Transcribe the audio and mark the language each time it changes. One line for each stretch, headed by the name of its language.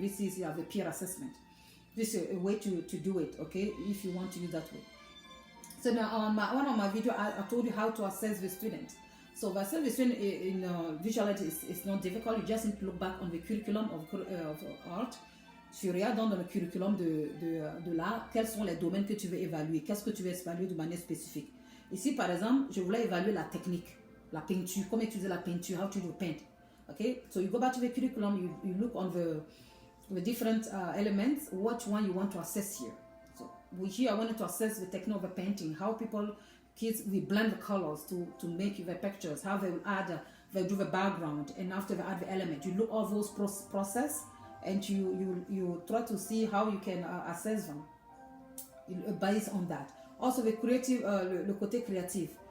English: This is the peer assessment. This is a way to do it, okay, if you want to use that way. So now on one of my videos, I told you how to assess the student. So the assess the student in visual art is not difficult. You just need to look back on the curriculum of art.
French: Tu regardes dans le curriculum de l'art, quels sont les domaines que tu veux évaluer, qu'est-ce que tu veux évaluer de manière spécifique. Ici, par exemple, je voulais évaluer la technique, la peinture, comment utiliser la peinture,
English: how to do paint. Okay, so you go back to the curriculum, you look on the different elements, which one you want to assess here. So here I wanted to assess the technique of the painting, how kids will blend the colors to make the pictures, how they will add, they do the background, and after they add the element. You look all those process and you try to see how you can assess them based on that. Also the creative,
French: le côté créatif.